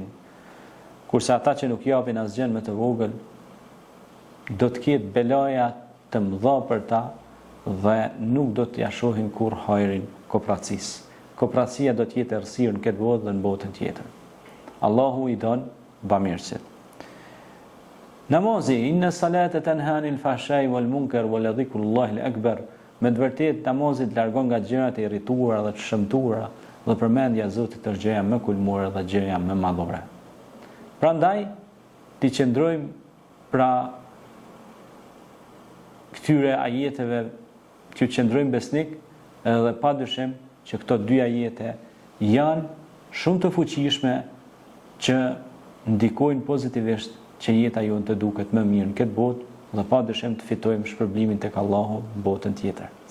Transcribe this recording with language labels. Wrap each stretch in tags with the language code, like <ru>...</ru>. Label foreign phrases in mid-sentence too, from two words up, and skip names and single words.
<sq>Kurse ata që nuk japin asgjë më të vogël, do të ketë belaja të mëdha për ta dhe nuk do t'ja shohin kur hajrin kooperacisë. Kooperacia do të jetë errësirë në këtë botë dhe në botën tjetër. Allahu i don bamirësit. Namazi,</sq> <ar>إن الصلاة تنهى عن الفحشاء والمنكر ولذكر الله أكبر.</ar> <sq>Me të vërtetë namazi largon nga gjërat e irrituara dhe të shëmtuara dhe përmendja e Zotit është gjëja më kulmore dhe gjëja më madhore. Prandaj ti qëndrojmë pra këtyre ajeteve, që qëndrojmë besnik, edhe padyshim që këto dy ajete janë shumë të fuqishme që ndikojnë pozitivisht që jeta jonë të duket më mirë në këtë botë dhe padyshim të fitojmë shpërblimin tek Allahu në botën tjetër.</sq>